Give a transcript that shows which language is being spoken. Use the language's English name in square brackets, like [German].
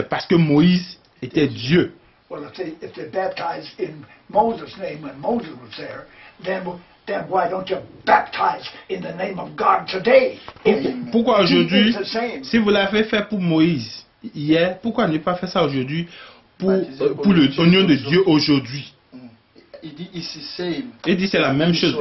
[French] C'est parce que Moïse était Dieu. [English] Well, if they baptized in Moses' name when Moses was there, then why don't you baptize in the name of God today? [French] Pourquoi aujourd'hui, [English] It's the same. [French] si vous l'avez fait pour Moïse hier, pourquoi ne pas faire ça aujourd'hui pour le nom de Dieu aujourd'hui? Il dit ici c'est. Il dit c'est la même chose.